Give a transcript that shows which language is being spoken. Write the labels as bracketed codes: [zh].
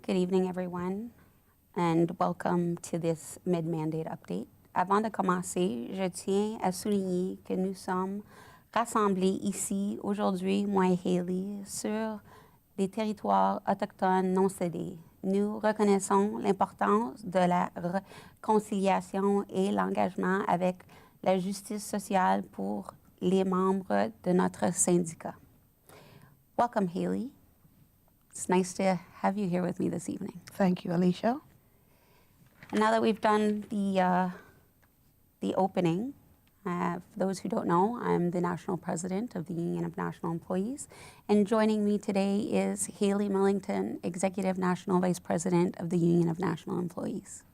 [en] Good evening everyone and welcome to this mid-mandate update. [fr] Avant de commencer, je tiens à souligner que nous sommes rassemblés ici aujourd'hui, moi et Hayley, sur des territoires autochtones non cédés. Nous reconnaissons l'importance de la réconciliation et l'engagement avec la justice sociale pour les membres de notre syndicat. [en] Welcome, Hayley. It's nice to have you here with me this evening. Thank you, Alisha. And now that we've done the opening, for those who don't know, I'm the National President of the Union of National Employees, and joining me today is Hayley Millington, Executive National Vice President of the Union of National Employees.